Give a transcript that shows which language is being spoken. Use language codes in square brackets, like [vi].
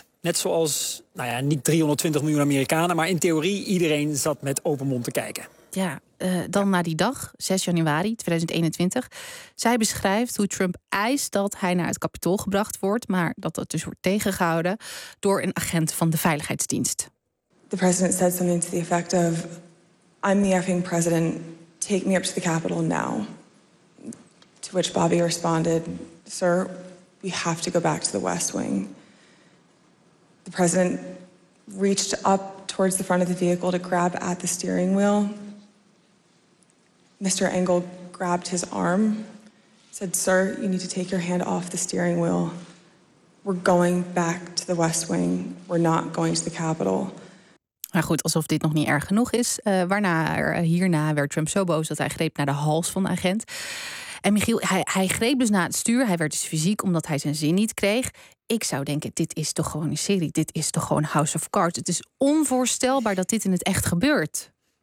[nl] Net zoals, nou ja, niet 320 miljoen Amerikanen, maar in theorie iedereen zat met open mond te kijken. Ja, dan naar die dag, 6 januari 2021. Zij beschrijft hoe Trump eist dat hij naar het Capitool gebracht wordt, maar dat dus wordt tegengehouden door een agent van de Veiligheidsdienst. [en] the president said something to the effect of, I'm the effing president, take me up to the Capitol now. To which Bobby responded, sir, we have to go back to the West Wing. The president reached up towards the front of the vehicle to grab at the steering wheel. Mr. Engel grabbed his arm, said, sir, you need to take your hand off the steering wheel. We're going back to the West Wing. We're not going to the Capitol. [nl] Maar goed, alsof dit nog niet erg genoeg is. Waarna hierna werd Trump zo boos dat hij greep naar de hals van de agent. En Michiel, hij greep dus naar het stuur. Hij werd dus fysiek omdat hij zijn zin niet kreeg. Ik zou denken, dit is toch gewoon een serie? Dit is toch gewoon House of Cards? Het is onvoorstelbaar dat dit in het echt gebeurt.